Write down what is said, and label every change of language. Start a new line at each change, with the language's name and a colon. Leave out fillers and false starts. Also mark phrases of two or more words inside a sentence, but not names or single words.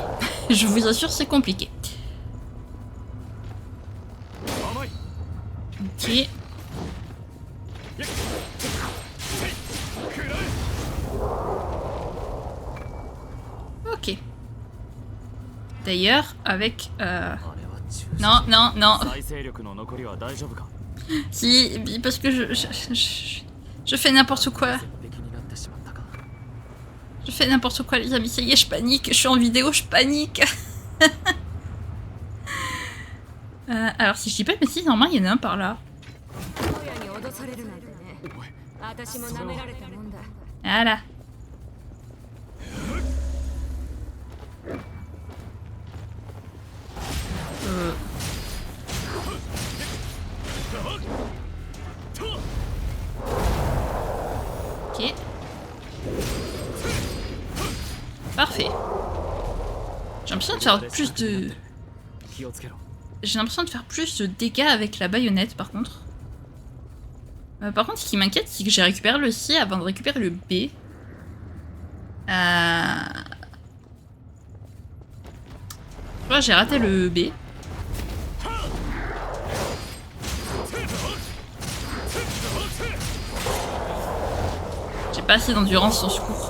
French: Je vous assure c'est compliqué. Ok. Ok. D'ailleurs, avec...
Japanese: あれは中止
French: Non, non, non.
Japanese: 再生力の残りは大丈夫か
French: Si, parce que je fais n'importe quoi.
Japanese: 絶壁になってしまったか
French: Je fais n'importe quoi, les amis. Ça y est, je panique. Je suis en vidéo, je panique. Alors, si je dis pas de bêtises, normalement, il y en a un par là.
Japanese: 親に脅されるなんてね。私も舐められたもんだ。
French: Voilà. Ok. Parfait. J'ai l'impression de faire plus de...
Japanese: 気をつけろ
French: J'ai l'impression de faire plus de dégâts avec la baïonnette par contre. Par contre, ce qui m'inquiète, c'est que j'ai récupéré le C avant de récupérer le B. Je crois que j'ai raté le B. J'ai pas assez d'endurance au secours.